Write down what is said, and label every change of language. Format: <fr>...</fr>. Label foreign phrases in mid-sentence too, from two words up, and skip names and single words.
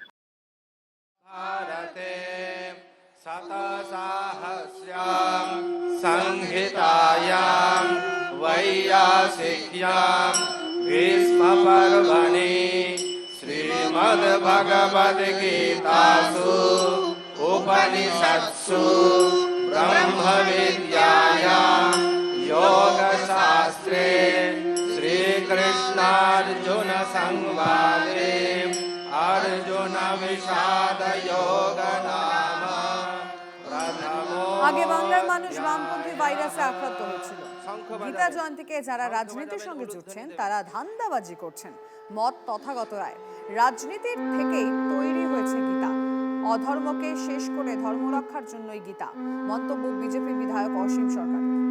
<sa>ভারতে শতসাহস্রাম সংহিতায়াম বৈয়াসিক্যাম ভীষ্ম পর্বণি শ্রীমদ্ ভগবদ গীতাসু উপনিষৎসু ব্রহ্ম বিদ্যায়াম योगशास्त्रे श्रीकृष्णार्जुन संवादे अर्जुन विषाद योग नाम प्रथमो।</sa> <bn>আগে বাংলার মানুষ বামপন্থী ভাইরাসে আক্রান্ত হয়েছিল। গীতা জয়ন্তীকে যারা রাজনীতির সঙ্গে জুড়ছেন তারা ধান্দাবাজি করছেন, মত তথাগত রায়। রাজনীতির থেকেই তৈরি হয়েছে গীতা, অধর্মকে শেষ করে ধর্ম রক্ষার জন্যই গীতা, মন্তব্য বিজেপি বিধায়ক অসীম সরকার।</bn>